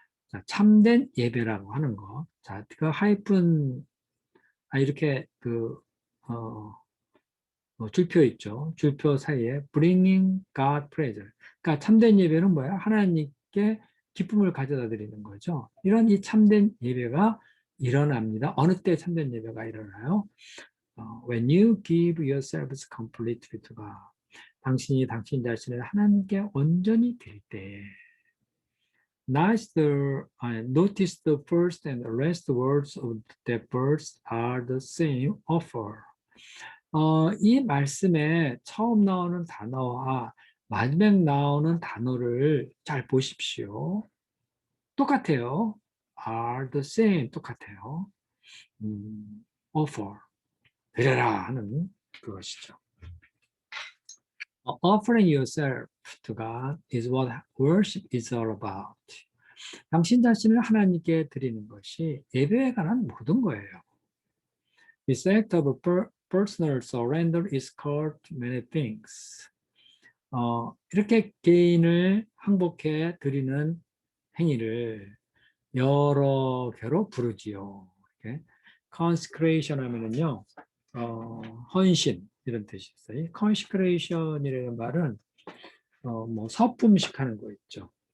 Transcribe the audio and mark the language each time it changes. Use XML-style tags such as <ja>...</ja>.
<ko>자, 참된 예배라고 하는 거. 자, 그 하이픈 이렇게 줄표 있죠. 줄표 사이에</ko> <en>bringing God pleasure.</en> <ko>그러니까 참된 예배는 뭐야? 하나님께 기쁨을 가져다 드리는 거죠. 이런 이 참된 예배가 일어납니다. 어느 때 참된 예배가 일어나요?</ko> <en>When you give yourselves completely to God.</en> <ko>당신이 당신 자신을 하나님께 온전히 드릴 때.</ko> <en>Notice the first and the last words of the verse are the same offer.</en> <ko>이 말씀에 처음 나오는 단어와 마지막 나오는 단어를 잘 보십시오. 똑같아요.</ko> <en>are the same</en> <ko>똑같아요. offer 드려라 하는 그것이죠.</ko> <en>Offering yourself to God is what worship is all about.</en> <ko>당신 자신을 하나님께 드리는 것이 예배에 관한 모든 거예요.</ko> <en>This act of personal surrender is called many things.</en> <ko>이렇게 개인을 항복해 드리는 행위를 여러 개로 부르지요. 이렇게. consecration 하면은요, 헌신 이런 뜻이 있어요. consecration이라는 말은 뭐 서품식 하는 거 있죠.</ko>